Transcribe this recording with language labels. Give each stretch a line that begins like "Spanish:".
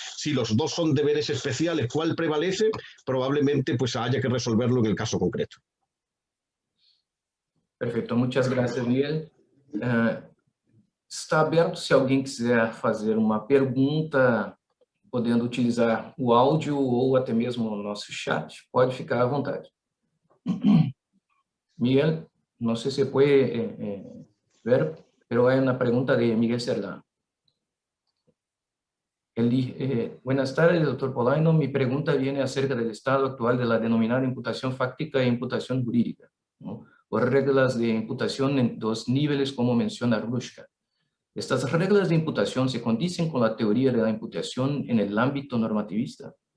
Spanish: Si los dos son deberes especiales, ¿cuál prevalece? Probablemente pues haya que resolverlo en el caso concreto.
Portuguese: Perfeito, muitas graças, Miguel. Está aberto se alguém quiser fazer uma pergunta, podendo utilizar o áudio ou até mesmo o nosso chat, pode ficar à vontade. Miguel, não sei se pode ver,
Spanish: pero hay una pregunta de Miguel Cerdán. Buenas tardes, doctor Polaino. Mi pregunta viene acerca del estado actual de la denominada imputación fáctica e imputación jurídica, ¿no? Por reglas de imputación en dos niveles, como menciona Rushka. ¿Estas reglas de imputación se condicen con la teoría de la imputación en el ámbito normativista?